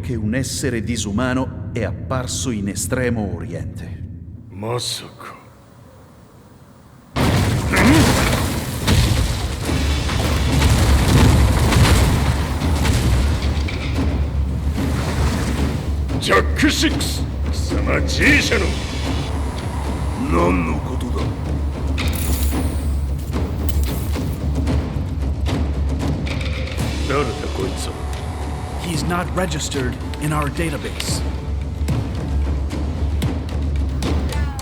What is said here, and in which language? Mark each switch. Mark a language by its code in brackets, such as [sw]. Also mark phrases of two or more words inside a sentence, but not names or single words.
[it] che un essere disumano è apparso in Estremo Oriente. [ja] Masaka. Jack 6! 貴様 G 社の何のことだ。誰だこいつは。 [en] He's not registered in our database.